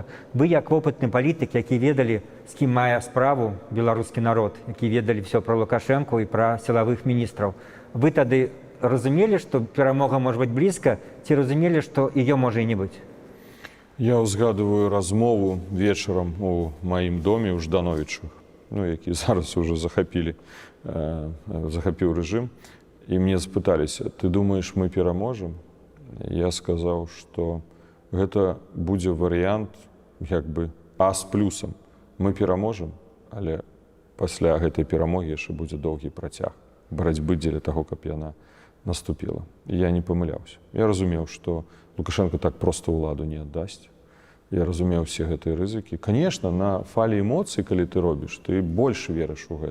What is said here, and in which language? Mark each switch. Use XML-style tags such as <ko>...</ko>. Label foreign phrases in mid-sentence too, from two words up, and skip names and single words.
<be>Вы, як вопытны палітык, які ведалі, з кім мае справу беларускі народ, які ведалі ўсё пра Лукашэнку і пра сілавых міністраў, вы тады разумелі, што перамога можа быць блізка, ці разумелі, што яе можа і не быць? Я ўзгадываю размову вечарам у маім доме ў Ждановічах, ну, які зараз уже захапіў рэжым.</be> <ru>И мне спытались: ты думаешь, мы пераможем? Я сказал, что это будет вариант как бы А с плюсом.</ru> <be>Мы пераможем, але пасля гэтай перамогі яшчэ будзе доўгі працяг барацьбы дзеля таго, каб яна наступіла. І я не памыляўся. Я разумеў, што Лукашенко так проста ўладу не аддасць. Я разумеў все гэтыя рызыкі. Конечно, на фалі эмоцый, калі ты робіш, ты больш верыш у гэта.</be>